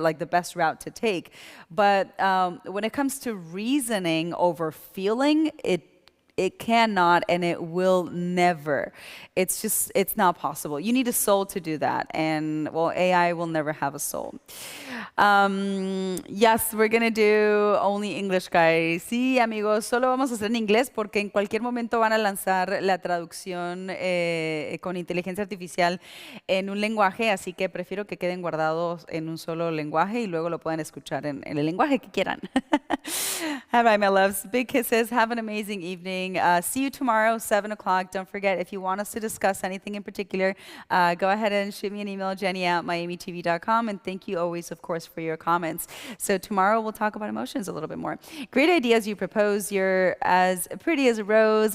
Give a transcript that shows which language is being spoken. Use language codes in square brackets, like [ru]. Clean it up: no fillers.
[en] Like the best route to take. But when it comes to reasoning over feeling, it cannot and it will never. It's not possible. You need a soul to do that. And well, AI will never have a soul. Yes, we're gonna do only English, guys. [es] Sí, amigos, solo vamos a hacer en inglés porque en cualquier momento van a lanzar la traducción con inteligencia artificial en un lenguaje, así que prefiero que queden guardados en un solo lenguaje y luego lo puedan escuchar en el lenguaje que quieran. [en] All right, my loves. Big kisses. Have an amazing evening. See you tomorrow, 7 o'clock. Don't forget, if you want us to discuss anything in particular, go ahead and shoot me an email, jenny@miamitv.com. And thank you always, of course, for your comments. So tomorrow we'll talk about emotions a little bit more. Great ideas you propose. You're as pretty as a rose.